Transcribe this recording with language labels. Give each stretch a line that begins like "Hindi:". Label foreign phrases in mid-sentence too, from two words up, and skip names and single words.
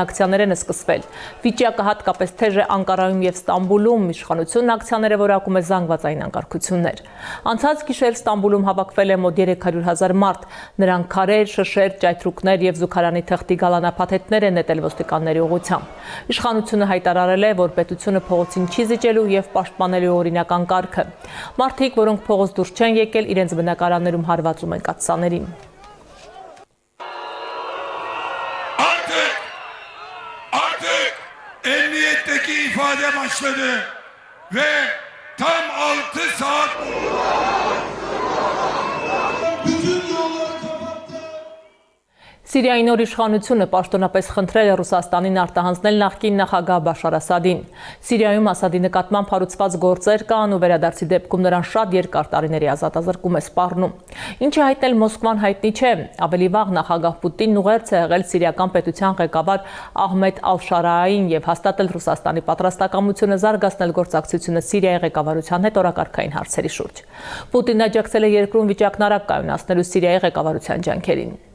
Armenian: ակցիաներ են սկսվել։ Վիճակը հատկապես թեժ է Անկարայում եւ Ստամբուլում, իշխանությունն ակցիաները որակում է զանգվածային անկարգություններ։ Անցած գիշեր Ստամբուլում հավաքվել է մոտ 300,000 մարդ։ Նրանք քարեր, շշեր, ճայթրուկներ եւ զուգարանի թղթի գալանափաթեթներ են նետել ոստիկանների ուղղությամբ։ Իշխանությունը հայտարարել է, որ պետությունը փողոցին չի զիջելու եւ պաշտպանելու օրինական կարգը։ Մարդիկ, որոնք փողոց դուրս չեն եկել, իրենց բնակարաններում հարվածում են կաթսաներին։
Turkish: Artık emniyetteki ifade başladı ve tam 6 saat bütün yolları kapattı.
Armenian: Սիրիայի նոր իշխանությունը պաշտոնապես խնդրել է Ռուսաստանին արտահանձնել նախկին նախագահ Բաշար Ասադին։ Սիրիայում Ասադի նկատմամբ հարուցված գործեր կան ու վերադարձի դեպքում նրան շատ երկար տարիների ազատազրկում է սպառնում։ Ինչը հայտնել Մոսկվան հայտնի չէ, ավելի վաղ նախագահ Պուտինն ուղերձ է եղել սիրիական պետության ղեկավար Ահմեդ Ալ-Շարային եւ հաստատել Ռուսաստանի պատրաստակամությունը զարգացնել գործակցությունը Սիրիայի ղեկավարության հետ օրակարգային հարցերի շուրջ։ Պուտինն աջակցել է երկրում վիճակն արագ կայունացնելու Սիրիայի ղեկավարության ջանքերին։